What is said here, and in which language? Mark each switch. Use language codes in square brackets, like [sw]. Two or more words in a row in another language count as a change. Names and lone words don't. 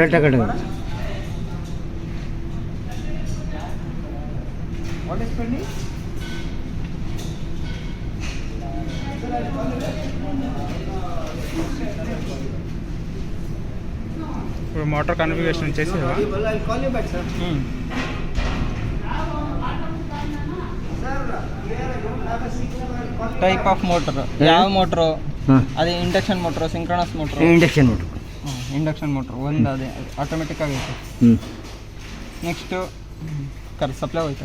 [kn] ಡೆಲ್ಟಾ ಕಡೆ [en] What is pending? [te] ఇప్పుడు [en] motor configuration [te] చేసేవా? [en] type of motor ಯಾವ ಮೋಟ್ರು? ಅದೇ induction motor, synchronous motor? induction motor. induction motor [kn] ಒಂದು ಅದೇ ಆಟೋಮೆಟಿಕ್ ಆಗೈತೆ. [en] next supply [kn] ಹೋಯ್ತು.